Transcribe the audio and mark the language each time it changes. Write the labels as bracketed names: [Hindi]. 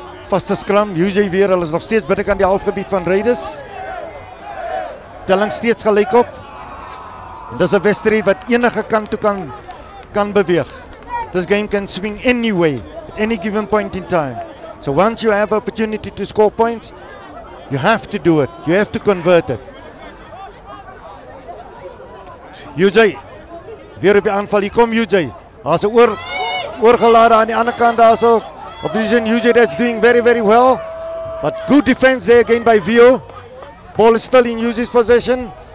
[Afrikaans] Vaste scrum, UJ weer, hulle is nog steeds binne aan die halfgebied van Raiders. Telling steeds gelyk op. En dis 'n wedstryd wat enige kant toe kan beweeg. [English] This game can swing anyway at any given point in time. So once you have opportunity to score points, you have to do it. You have to convert it. [Afrikaans] UJ, weer op die aanval, hier kom UJ. Daar's 'n oorgelade aan die ander kant daarso. [English] Opposition UJ that's doing very, very well. But good defense there again by Vio. Ball is still in UJ's possession.